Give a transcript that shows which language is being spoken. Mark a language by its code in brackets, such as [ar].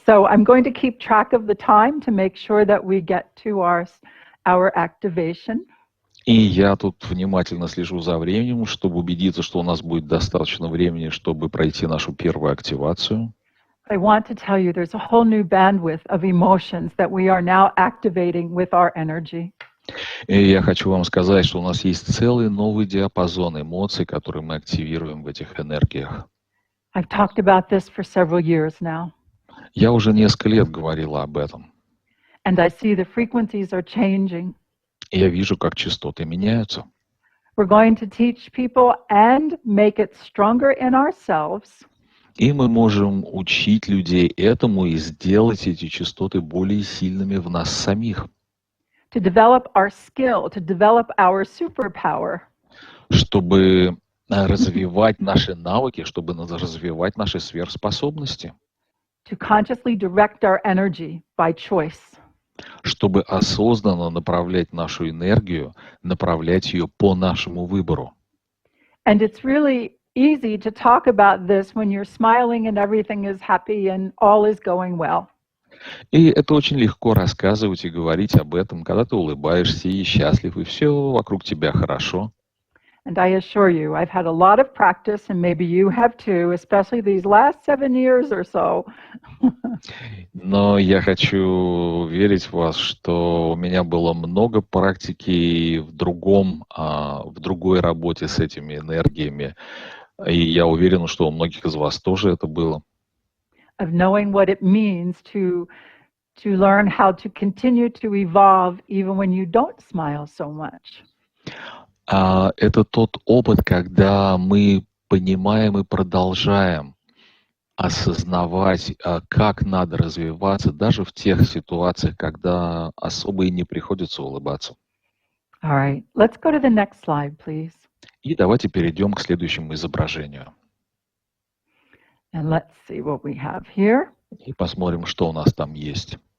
[en] So I'm going to keep track of the time to make sure that we get to our activation. [ru] И я тут внимательно слежу за временем, чтобы убедиться, что у нас будет достаточно времени, чтобы пройти нашу первую активацию. [en] I want to tell you there's a whole new bandwidth of emotions that we are now activating with our energy. [ru] И я хочу вам сказать, что у нас есть целый новый диапазон эмоций, которые мы активируем в этих энергиях. [en] I've talked about this for several years now. [ru] Я уже несколько лет говорила об этом. [en] And I see the frequencies are changing. [ru] И я вижу, как частоты меняются. [en] We're going to teach people and make it stronger in ourselves. [ru] И мы можем учить людей этому и сделать эти частоты более сильными в нас самих. [en] To develop our skill, to develop our superpower. [ru] Чтобы развивать наши навыки, чтобы развивать наши сверхспособности. [en] To consciously direct our energy by choice. [ru] Чтобы осознанно направлять нашу энергию, направлять ее по нашему выбору. [en] And it's really easy to talk about this when you're smiling and everything is happy and all is going well. [ru] И это очень легко рассказывать и говорить об этом, когда ты улыбаешься и счастлив, и все вокруг тебя хорошо. [en] And I assure you, I've had a lot of practice, and maybe you have too, especially these last 7 years or so. [ru] Но я хочу верить в вас, что у меня было много практики в другой работе с этими энергиями. И я уверен, что у многих из вас тоже это было. [en] Of knowing what it means to learn how to continue to evolve even when you don't smile so much. [ru] Это тот опыт, когда мы понимаем и продолжаем осознавать, как надо развиваться, даже в тех ситуациях, когда особо и не приходится улыбаться. [en] All right, let's go to the next slide, please. [ru] И давайте перейдем к следующему изображению. [en] And let's see what we have here. [ru] И посмотрим, что у нас там есть.